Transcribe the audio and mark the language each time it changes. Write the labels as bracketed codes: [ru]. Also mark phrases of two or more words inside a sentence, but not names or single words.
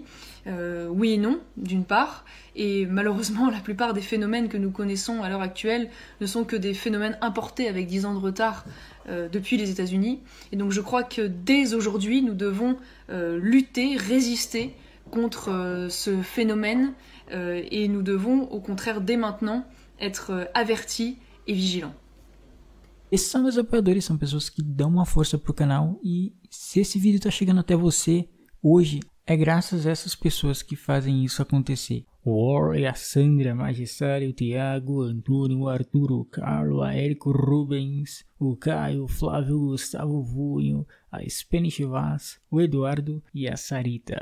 [fr] Oui et non, d'une part, et malheureusement la plupart des phénomènes que nous connaissons à l'heure actuelle ne sont que des phénomènes importés avec 10 ans de retard depuis les États-Unis. Et donc je crois que dès aujourd'hui nous devons lutter, résister contre ce phénomène et nous devons au contraire dès maintenant être avertis et vigilants. [pt] Esses são meus apoiadores, são pessoas que dão uma força pro canal e se esse vídeo tá chegando até você hoje, é graças a essas pessoas que fazem isso acontecer. O War, a Sandra, a Magissário, o Thiago, o Antônio, o Arthur, o Carlos, a Érico Rubens, o Caio, o Flávio, o Gustavo Vunho, a Spanish Vaz, o Eduardo e a Sarita.